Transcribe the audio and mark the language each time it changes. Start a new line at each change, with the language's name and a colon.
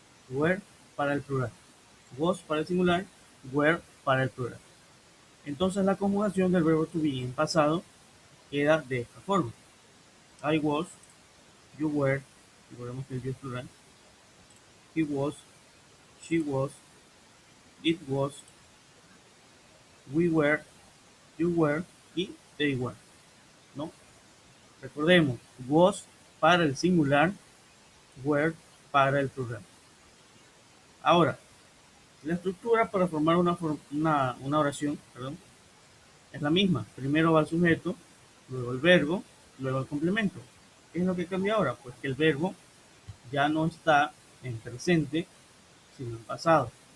Spanish: Were para el plural, was para el singular, were para el plural. Entonces la conjugación del verbo to be en pasado queda de esta forma.
English: I was, you were,
Spanish: recordemos que el you es plural,
English: he was, she was, it was, we were, you were y they were, ¿no?
Spanish: Recordemos, was para el singular, were para el plural. Ahora, la estructura para formar una oración, perdón, es la misma. Primero va el sujeto, luego el verbo, luego el complemento. ¿Qué es lo que cambia ahora? Pues que el verbo ya no está en presente, sino en pasado.